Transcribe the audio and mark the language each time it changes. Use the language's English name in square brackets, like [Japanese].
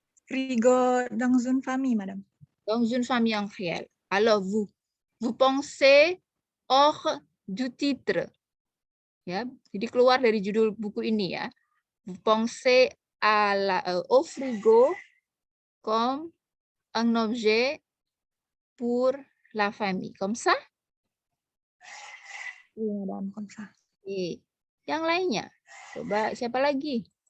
[French] Frigo dans une famille, Madame. Dans une famille en réel. Alors, vous pensez hors du titre. [Indonesian] Ya, jadi keluar dari judul buku ini ya. [French] Vous pensez au frigo comme un objet pour la famille. Comme ça? Iya, Madam. Comme ça. Oke. [Indonesian] Yang lainnya, coba siapa lagi?